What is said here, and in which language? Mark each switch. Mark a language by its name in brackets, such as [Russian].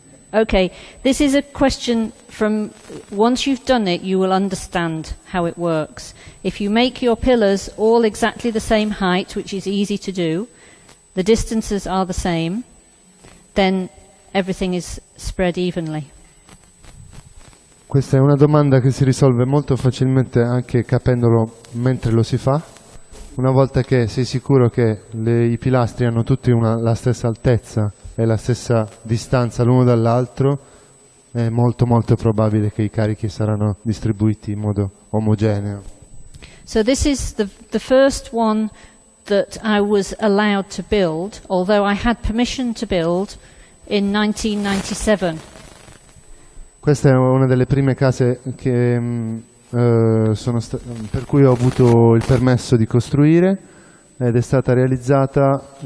[English] Okay, this is a question from, once you've done it, you will understand how it works. If you make your pillars all exactly the same height, which is easy to do, the distances are the same, then everything is spread evenly. [Italian] Questa è una domanda che si risolve molto facilmente anche capendolo mentre lo si fa. Una volta che sei sicuro che i pilastri hanno tutti la stessa altezza e la stessa distanza l'uno dall'altro, è molto molto probabile che i carichi saranno distribuiti in modo omogeneo. [English] So this is the first one that I was allowed to build, although I had permission to build in 1997. [Italian] Questa è una delle prime case che, per cui ho avuto il permesso di costruire ed è stata realizzata,